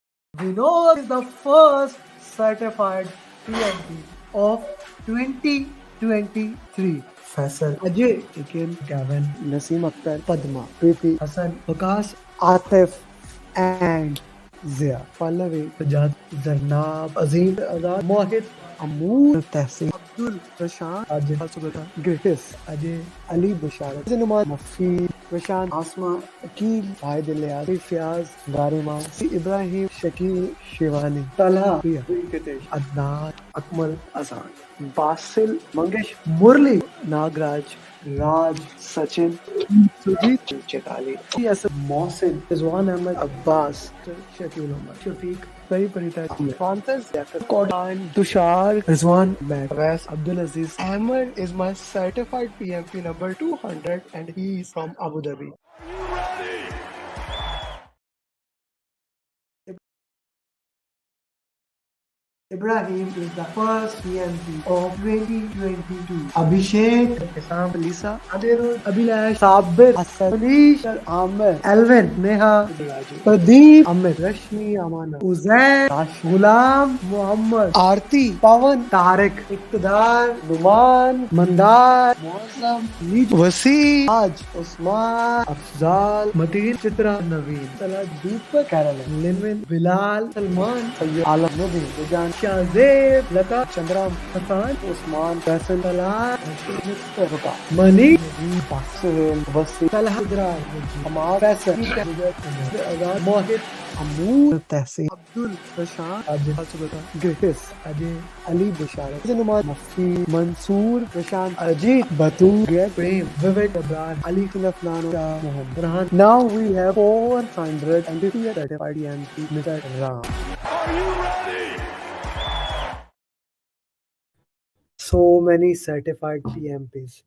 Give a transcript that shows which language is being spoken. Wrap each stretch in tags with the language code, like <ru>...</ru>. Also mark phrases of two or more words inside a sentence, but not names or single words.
<en>Vinod is the first certified PMP of 2023. Faisal, Ajay, Akin, Gavin, Naseem Akhtar, Padma, Preeti, Hassan, Vikas, Atif, and Zia. Pallavi, Sajad, Zarnab, Azim, Azad, Mohit, Amoor, Tehsin, Abdul, Prashant, Ajay, Subhata, Gritis, Ajay, Ali, Basharat, Zinumar, Mafi, Prashant, Asma, Akil, Vahid Ilyas, Fiaz, Garima, Ibrahim, Shakil, Shivani, Talha, Priya, Venkatesh, Adnan, Akmal, Azan, Basil, Mangesh, Murli, Nagraj, Raj, Sachin, Sujit, Chetali, Yes, Mohsin, Rizwan Ahmed, Abbas, Shakil Ahmed, Shafiq, Sari Parita, Francis, Kodan, Tushar, Rizwan, Wes, Abdul Aziz. Amer is my certified PMP number 200 and he is from Abu Dhabi. Ibrahim is the first PMP of 2022. Abhishek, Isam, Lisa, Adirul, Abhilash, Sabir, Hassan, Manish, Amer, Alvin, Neha, Pradeep, Amit, Rashmi, Amana, Uzair, Rash, Ghulam, Muhammad, Aarti, Pawan, Tariq, Iqtidar, Numan, Mandar, Muazzam, Wasi, Raj, Usman, Afzal, Mateen, Chitra, Naveen, Salah, Deepak, Caroline, Limin, Bilal, Salman, Sayyid, Alam, Nabi, Vijan, Shahzeb, Lata, Chandram, Hassan, Usman, Faisal, Talal, Mr. Ruka, Mani, Suhail, Wasi, Talha, Idrar, Amar, Faisal, Azad, Mohit, Amoor, Tehsin, Abdul, Prashant, Ajay, Subhata, Gritis, Ajay, Ali, Basharat, Zinumar, Mafi, Mansoor, Prashant, Ajit, Batu, Greg, Prem, Vivek, Abrar, Ali, Khilafnano, Shah, Mohammed, Rahan. Now we have 450 certified EMP, Mr. Ram. So many certified PMPs.</en>